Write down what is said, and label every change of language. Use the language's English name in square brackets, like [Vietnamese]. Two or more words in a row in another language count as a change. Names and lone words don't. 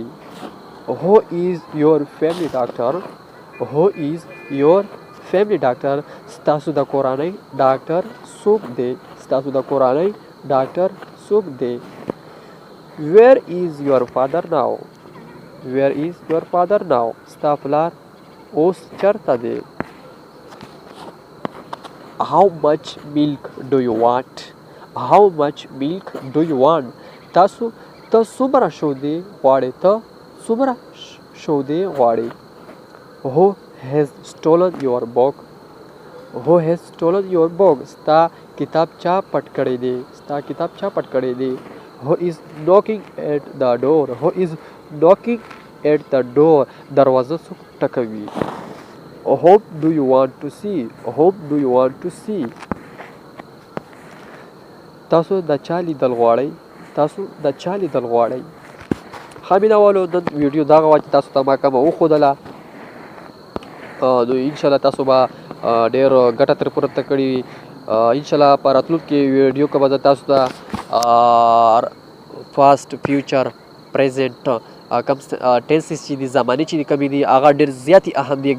[English] who is your family doctor [Pashto] ستاسو د کورنۍ ډاکټر څوک دی؟ [English] where is your father now [Pashto] ستا پلار اوس چېرته دی؟ [English] how much milk do you want [Pashto] ته څومره شودې غواړې؟ who has stolen your book ستا کتاب چا پټ کړی دی؟ [English] Who is knocking at the door? Who is knocking at the door? [Pashto] دروازه څوک ټکوي؟ [English] Whom do you want to see? Whom do you want to see? [Pashto] تاسو د چا لیدل غواړئ؟ تاسو د چا لیدل غواړئ؟ ښه مینهوالو نن ویډیو دغه وه چې تاسو ته ما کومه وښودله. نو انشاءالله تاسو به ډېر ګټه ترې پورته کړې وي. انشاءالله په راتلونکي ویډیو کې به زه تاسو ته [English] past future present [Pashto] کم ټینسز چې دي زمانې چې دي کمې دي هغه ډېر زیاتې اهم دي.